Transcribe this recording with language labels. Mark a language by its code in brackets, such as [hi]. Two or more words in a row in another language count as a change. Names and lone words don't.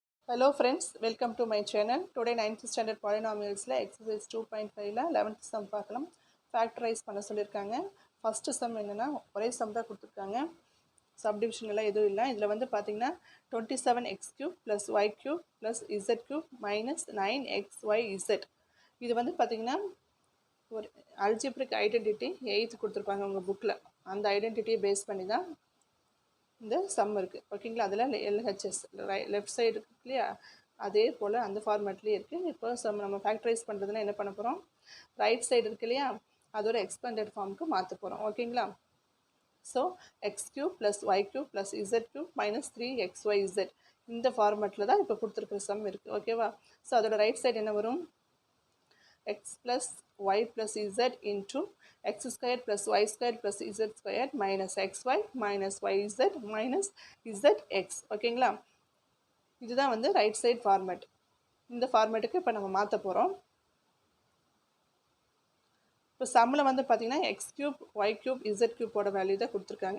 [en] Hello friends, welcome to my channel. Today 9th standard polynomials exercise 2.5 11th sum பார்க்கலாம். [ta] Factorize பண்ண சொல்லிருக்காங்க. [en] First sum [ta] என்னன்னா ஒரே sum தான் கொடுத்திருக்காங்க. Subdivision எல்லாம் எதுவும் இல்ல. இதுல வந்து பாத்தீங்கன்னா [en] 27x³ plus y³ plus z³ minus 9xyz. [ta] இது வந்து பாத்தீங்கன்னா ஒரு [en] algebraic identity 8th [ta] கொடுத்திருப்பாங்க உங்க bookல. அந்த ஐடென்டிட்டியை பேஸ் பண்ணி தான் இந்த சம் இருக்குது ஓகேங்களா. அதில் LHS [en] left side [ta] இருக்கு இல்லையா, அதே போல் அந்த ஃபார்மேட்லேயே இருக்குது. இப்போ சம் நம்ம ஃபேக்டரைஸ் பண்ணுறதுனா என்ன பண்ண போகிறோம், [en] right side [ta] இருக்கு இல்லையா, அதோட எக்ஸ்பேண்டட் ஃபார்முக்கு மாற்ற போகிறோம் ஓகேங்களா. ஸோ x³ + y³ + z³ - 3xyz இந்த ஃபார்மேட்டில் தான் இப்போ கொடுத்துருக்குற சம் இருக்குது ஓகேவா. ஸோ அதோட [en] right side [ta] என்ன வரும், [en] x plus y plus z into x² plus y² plus z² minus xy minus yz minus zx ஓகேங்களா. [ta] இதுதான் வந்து [en] right side [ta] ஃபார்மேட். இந்த ஃபார்மேட்டுக்கு இப்போ நம்ம மாற்ற போகிறோம். இப்போ சம்மில் வந்து பார்த்தீங்கன்னா x³ y³ z³ வேல்யூ தான் கொடுத்துருக்காங்க.